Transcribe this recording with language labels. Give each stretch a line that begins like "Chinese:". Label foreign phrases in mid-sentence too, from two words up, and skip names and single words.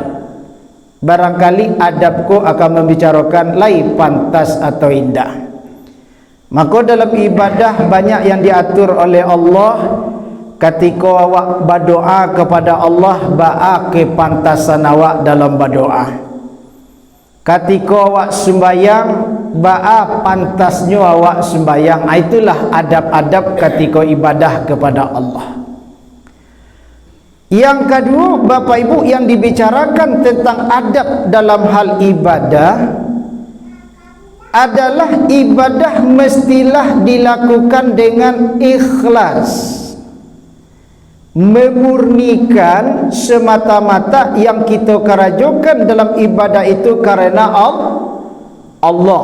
Indonesian: Barangkali adabku akan membicarakan lai pantas atau indah. Maka dalam ibadah banyak yang diatur oleh Allah.
Minangkabau: Ketika awak berdoa kepada Allah, ba'a kepantasan awak dalam berdoa. Ketika awak sembayang, ba'a pantasnya awak sembayang.
Indonesian: Itulah adab-adab ketika ibadah kepada Allah. Yang kedua, Bapak Ibu, yang dibicarakan tentang adab dalam hal ibadah adalah ibadah mestilah dilakukan dengan ikhlas, memurnikan semata-mata yang kita kerajukan dalam ibadah itu karena Allah.